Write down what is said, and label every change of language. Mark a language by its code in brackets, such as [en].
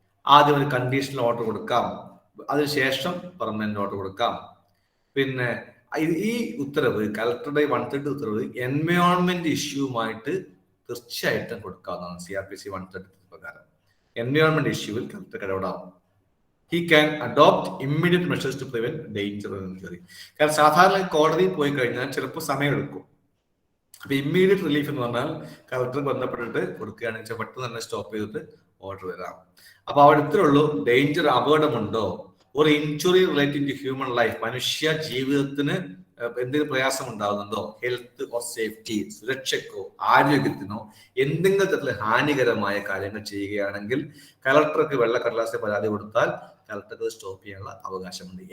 [ml] ആദ്യം ഒരു conditional order കൊടുക്കാം, അതിനുശേഷം പെർമനന്റ് ഓർഡർ കൊടുക്കാം. പിന്നെ ഈ ഉത്തരവ്, കളക്ടറുടെ 130 ഉത്തരവ് എൻവയോൺമെന്റ് ഇഷ്യൂവുമായിട്ട് തീർച്ചയായിട്ടും കൊടുക്കാവുന്നതാണ്. CRPC 133 പ്രകാരം environment ഇഷ്യൂവിൽ collector ഇടപെടാം. [en] He can adopt immediate measures to prevent danger and injury. [ml] കാരണം സാധാരണ കോടതിയിൽ പോയി കഴിഞ്ഞാൽ ചിലപ്പോൾ സമയമെടുക്കും. അപ്പൊ ഇമ്മീഡിയറ്റ് റിലീഫ് എന്ന് പറഞ്ഞാൽ കളക്ടർക്ക് ബന്ധപ്പെട്ടിട്ട് കൊടുക്കുകയാണെങ്കിൽ പെട്ടെന്ന് തന്നെ സ്റ്റോപ്പ് ചെയ്തിട്ട് ഓർഡർ വരാം. അപ്പൊ അവിടെ ഇത്രയുള്ളൂ, ഡേഞ്ചർ, അപകടമുണ്ടോ, ഒരു [en] injury relating to human life, [ml] മനുഷ്യ ജീവിതത്തിന് എന്തെങ്കിലും പ്രയാസം ഉണ്ടാകുന്നുണ്ടോ, [en] health or safety, [ml] സുരക്ഷയ്ക്കോ ആരോഗ്യത്തിനോ എന്തെങ്കിലും തരത്തിലുള്ള ഹാനികരമായ കാര്യങ്ങൾ ചെയ്യുകയാണെങ്കിൽ കളക്ടർക്ക് വെള്ളക്കടലാസിൽ പരാതി കൊടുത്താൽ കളക്ടർക്ക് സ്റ്റോപ്പ് ചെയ്യാനുള്ള അവകാശമുണ്ട്.